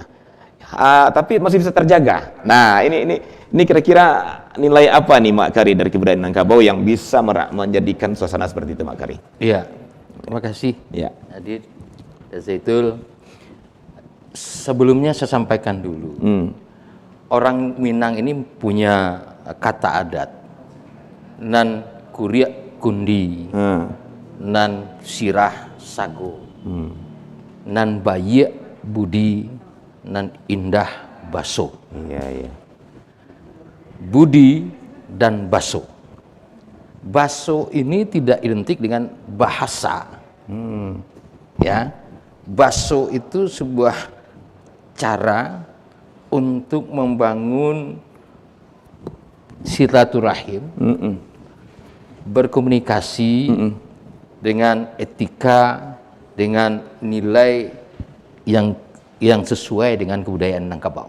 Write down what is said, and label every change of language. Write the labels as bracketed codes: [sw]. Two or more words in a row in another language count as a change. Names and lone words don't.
[id] Tapi masih bisa terjaga. Nah, ini kira-kira nilai apa nih Mak Kari dari kebudayaan Minangkabau yang bisa menjadikan suasana seperti itu, Mak Kari? Iya, terima kasih. Ya. Adit, Zaitun. Sebelumnya saya sampaikan dulu. Orang Minang ini punya kata adat, [min] nan kuriak kundi, nan sirah sago, nan bayi budi, nan indah baso. [id] Iya. Budi dan baso. Baso ini tidak identik dengan bahasa. Ya, baso itu sebuah cara untuk membangun silaturahim, berkomunikasi dengan etika, dengan nilai yang sesuai dengan kebudayaan Minangkabau.